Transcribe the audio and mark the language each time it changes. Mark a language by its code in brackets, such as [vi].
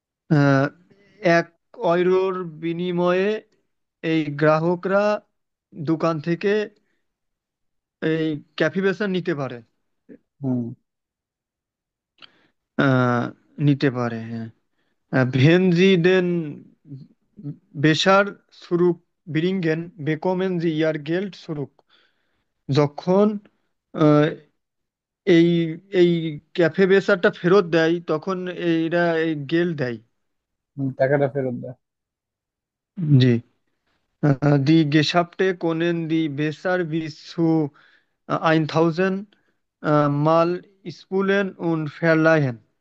[bn] আহ, 1 ইউরোর বিনিময়ে এই গ্রাহকরা দোকান থেকে এই ক্যাফি নিতে পারে। হুম। আহ, নিতে পারে, হ্যাঁ। [de] Wenn Sie den Becher zurückbringen, bekommen Sie Ihr Geld zurück. [bn] যখন আহ, এই এই ক্যাফে বেসারটা ফেরত দেয় তখন এরা এই গেল দেয়। টাকাটা ফেরত দেয়। জি। [de] Die Geschäfte können die Besser bis zu 1000 Mal spulen und verleihen,